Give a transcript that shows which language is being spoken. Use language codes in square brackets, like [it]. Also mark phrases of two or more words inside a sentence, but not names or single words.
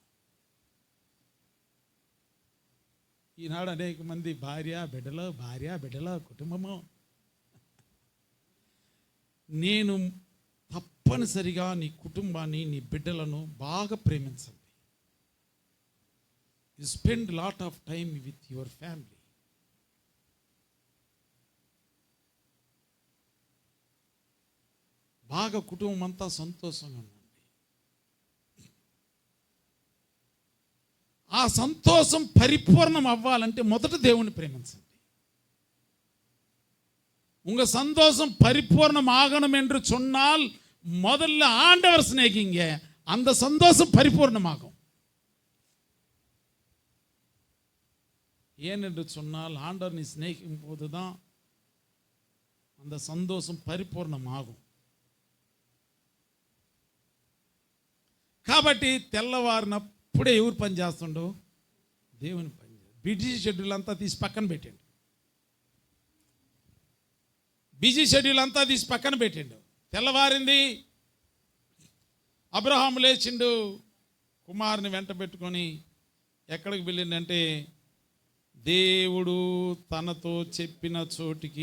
[te] ఈనాడు అనేక మంది భార్య బిడ్డల కుటుంబము. నేను తప్పనిసరిగా నీ కుటుంబాన్ని నీ బిడ్డలను బాగా ప్రేమించండి. [en] You spend lot of time with your family. [te] బాగా కుటుంబం అంతా సంతోషంగా ఉండండి. ఆ సంతోషం పరిపూర్ణం అవ్వాలంటే మొదట దేవుని ప్రేమించండి. [ta] உங்க சந்தோஷம் பரிபூர்ணம் ஆகணும் என்று சொன்னால் முதல்ல ஆண்டவர் சிநேகிங்க, அந்த சந்தோஷம் பரிபூர்ணமாகும். ஏன் என்று சொன்னால் ஆண்டவர் நீ சிநேகிக்கும் போதுதான் அந்த சந்தோஷம் பரிపూర్ణமாகும். [te] కాబట్టి తెల్లవారినప్పుడే ఎవరు పని చేస్తుండో దేవుని పని. [en] busy schedule [te] అంతా తీసి పక్కన పెట్టండి. [en] busy schedule [te] అంతా తీసి పక్కన పెట్టిండు. తెల్లవారింది, అబ్రహాము లేచిండు, కుమారుని వెంట పెట్టుకొని ఎక్కడికి వెళ్ళిందంటే దేవుడు తనతో చెప్పిన చోటికి.